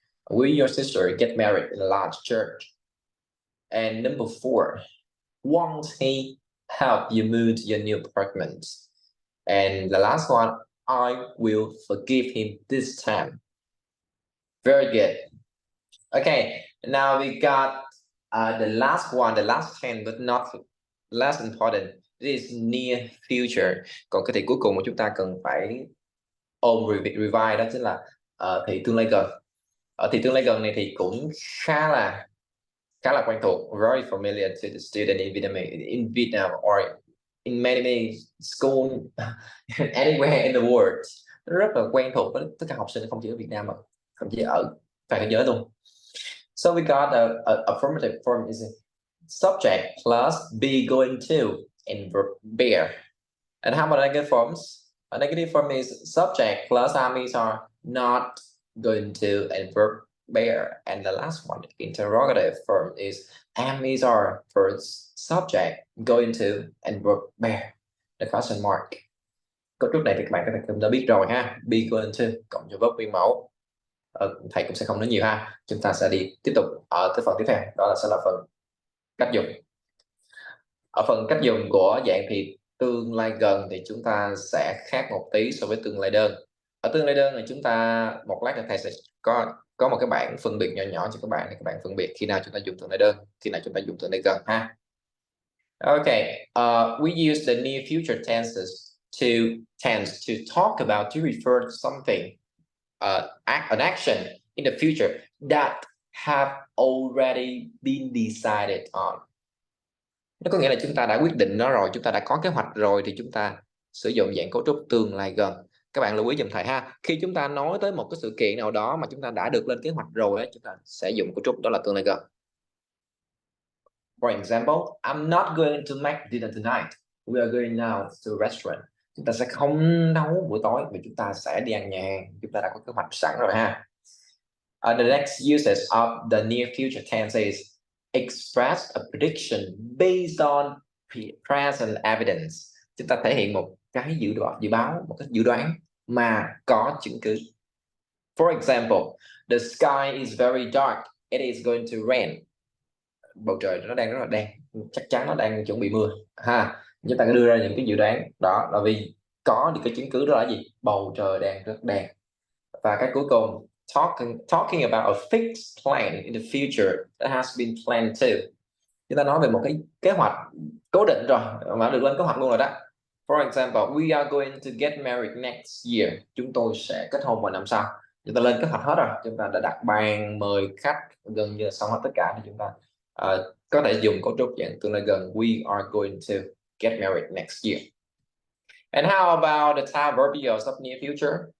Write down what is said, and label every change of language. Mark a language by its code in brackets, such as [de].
[en] Will your sister get married in a large church? And number 4, won't he help you move to your new apartment? And the last one, I will forgive him this time. Very good. Okay, now we got the last one, the last 10, but not less important. This is near future. [vi] Còn cái thì cuối cùng mà chúng ta cần phải ôm revise đó chính là thì tương lai gần. Ở thì tương lai gần này thì cũng khá là quen thuộc, [en] very familiar to the student in Vietnam or in many school anywhere in the world. [vi] Nó rất là quen thuộc với tất cả học sinh không chỉ ở Việt Nam mà thậm chí ở toàn thế giới luôn. [en] So we got a affirmative form is subject plus be going to and verb bear. And how about negative forms? A negative form is subject plus am is are not going to and verb bear. And the last one, interrogative form is am is are first subject going to and verb bear. The question mark. [vi] Cấu trúc này thì các bạn cũng đã biết rồi ha. Be going to cộng cho verb nguyên mẫu. Thầy cũng sẽ không nói nhiều ha. Chúng ta sẽ đi tiếp tục ở cái phần tiếp theo, đó sẽ là phần cách dùng. Ở phần cách dùng của dạng thì tương lai gần thì chúng ta sẽ khác một tí so với tương lai đơn. Ở tương lai đơn này chúng ta một lát nữa thầy sẽ có một cái bảng phân biệt nhỏ nhỏ cho các bạn để các bạn phân biệt khi nào chúng ta dùng tương lai đơn, khi nào chúng ta dùng tương lai gần ha. [en] Okay, we use the near future tense to talk about, to refer to something, an action in the future that have already been decided on. [vi] Nó có nghĩa là chúng ta đã quyết định nó rồi, chúng ta đã có kế hoạch rồi thì chúng ta sử dụng dạng cấu trúc tương lai gần. Các bạn lưu ý giùm thầy ha. Khi chúng ta nói tới một cái sự kiện nào đó mà chúng ta đã được lên kế hoạch rồi ấy, chúng ta sẽ dùng cấu trúc đó là tương lai gần. [en] For example, I'm not going to make dinner tonight. We are going now to a restaurant. [vi] Chúng ta sẽ không nấu buổi tối mà chúng ta sẽ đi ăn nhà hàng. Chúng ta đã có kế hoạch sẵn rồi ha. [en] The next usage of the near future tense is express a prediction based on present evidence. [vi] Chúng ta thể hiện một cái dự báo, một cái dự đoán mà có chứng cứ. [en] For example, the sky is very dark. It is going to rain. [vi] Bầu trời nó đang rất là đen, chắc chắn nó đang chuẩn bị mưa ha. Chúng ta đưa ra những cái dự đoán đó là vì có được cái chứng cứ đó là gì? Bầu trời đang rất đen. Và cái cuối cùng, [en] talking about a fixed plan in the future that has been planned too. [vi] Chúng ta nói về một cái kế hoạch cố định rồi mà được lên kế hoạch luôn rồi đó. [en] For example, we are going to get married next year. [vi] Chúng tôi sẽ kết hôn vào năm sau. Chúng ta lên kế hoạch hết rồi. Chúng ta đã đặt bàn mời khách gần như xong hết tất cả thì chúng ta có thể dùng cấu trúc dạng tương lai gần. [en] We are going to get married next year. And how about the type verbials of near future?